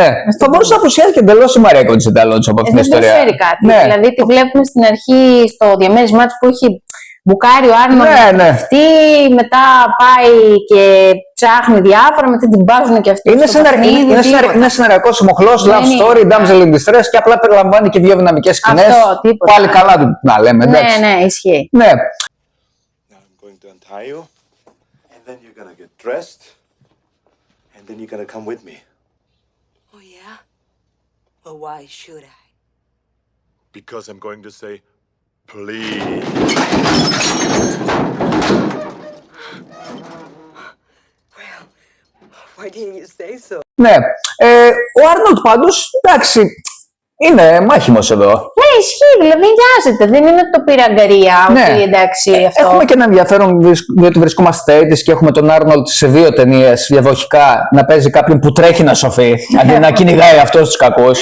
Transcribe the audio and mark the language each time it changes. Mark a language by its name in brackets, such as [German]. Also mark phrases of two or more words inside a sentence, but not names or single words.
[Greek] Θα μπορούσε να απουσιάζει και εντελώς η Μαρία Κονσίτα Αλόνσο από αυτήν την ιστορία. Δεν προσφέρει κάτι. Ναι. Δηλαδή τη βλέπουμε στην αρχή στο διαμέρισμά της που έχει μπουκάρει ο Άρνολντ. Ναι. Αυτή, μετά πάει και ψάχνει διάφορα, μετά την μπάζουν και αυτοί. Είναι σεναριακός μοχλός, [English] love story, damsel in distress [Greek] και απλά περιλαμβάνει και δύο δυναμικές σκηνές. Πάλι καλά να λέμε, εντάξει. Ναι, ισχύει. Ναι. [English] Now I'm going to untie you, and then you're gonna get dressed, and then you're gonna come with me. Oh, yeah? Well, why should I? Because I'm going to say, please. Well, why didn't you say so? [Greek] Ναι. Ο Άρνολντ πάντως, εντάξει, είναι μάχημος εδώ. Ναι, ισχύει, δηλαδή νοιάζεται. Δεν είναι το πυραγκαρία, ότι εντάξει αυτό. Έχουμε και ένα ενδιαφέρον διότι βρισκόμαστε έτοιμοι και έχουμε τον Άρνολντ σε δύο ταινίες διαδοχικά να παίζει κάποιον που τρέχει να σωθεί, αντί να κυνηγάει αυτός τους κακούς.